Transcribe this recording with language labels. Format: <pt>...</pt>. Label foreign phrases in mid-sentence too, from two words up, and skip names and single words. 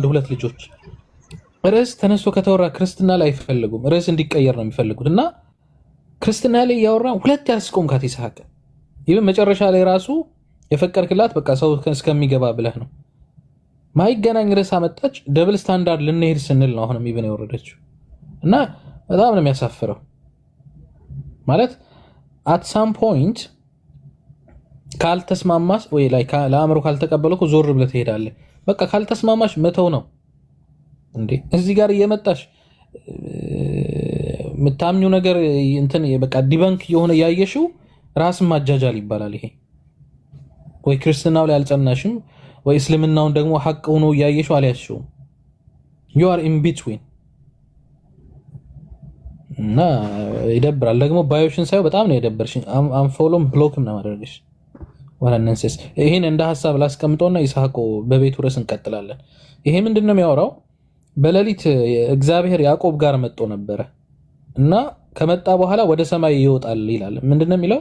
<am>ሁለት ልጆች ርዕስ ተነስቶ ከተወራ ክርስትና ላይ አይፈልጉም። ርዕስ እንዲቀየር ነው የሚፈልጉት እና ክርስትና ላይ ያወራ ሁለት ያስቆምካት ይስሐቅ። ይሄን መጨረሻ ላይ ራሱ የፈቀድክላት በቃ ሰው እስከሚገባ ብለህ ነው። ማይገናኝ ርዕስ አመጣች።</am> <en>double standard</en> <am>ልንሄድ ስንል ነው አሁንም ይብን የወረደችው እና በጣም ነው የሚያሳፍረው። ማለት</am> <en>at some point</en> <am>ካልተስማማሽ ወይ ላይ ለአእምሮ ካልተቀበለኩ ዞር ብለህ ትሄዳለህ። በቃ ካልተስማማሽ መተው ነው እንዴ። እዚህ ጋር እየመጣሽ የምታምኚው ነገር እንትን በቃ ዲበንክ የሆነ ያየሽው ራስን ማጃጃል ይባላል ይሄ። ወይ ክርስትናው ላይ አልጸናሽም ወይ እስልምናውን ደግሞ ሐቅ ሆኖ ያየሽው አልያዝሽውም።</am> <en>you are in between</en> <am>እና ይደብራል። ደግሞ ባዮሽን ሳይው በጣም ነው የደበርሽኝ። አንፎሎም ብሎክም ነው ማድረግሽ ወራነንሰስ። ይሄን እንደ ሐሳብ ላስቀምጠውና ይስሐቅ በቤቱ ርዕስ እንቀጥላለን። ይሄ ምንድነው የሚያወራው? በሌሊት እግዚአብሔር ያዕቆብ ጋር መጥቶ ነበረ እና ከመጣ በኋላ ወደ ሰማይ ይወጣል ይላል። ምንድነው የሚለው?</am>